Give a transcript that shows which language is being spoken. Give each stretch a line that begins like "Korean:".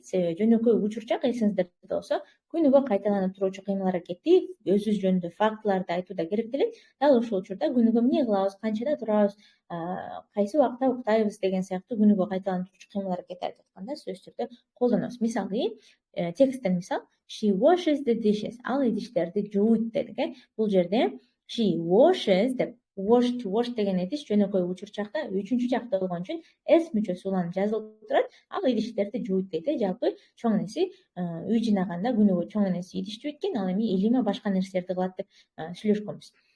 Kyrgyz: Себеби жөнөкөй учурчак эсиңиздерде болсо күнүгө кайталанып туруучу кыймыл аракетти өзүбүз жөнүндө фактыларды айтууда керектелет. Дал ушул учурда күнүгө эмне кылабыз, канчада турабыз, кайсы убакта уктайбыз деген сыяктуу күнүгө кайталанып туруучу кыймыл аракетти айтып атканда сөзсүз түрдө колдонобуз. Мисалы, тексттен мисал,
English: she washes the dishes.
Kyrgyz: Ал идиштерди жууйт дедик. Бул жерде
English: she washes
Kyrgyz: деп wash деген эдиш жөнөкөй учурчакта 3-чү жакта болгон үчүн s мүчөсү уланып жазылып турат. Ал идиштерди жууйт дейт. Жалпы чоң энеси үй жыйнаганда күнүгө чоң энеси идиш жууйт экен, ал эми илима башка нерселерди кылат деп сүйлөшкөнбүз.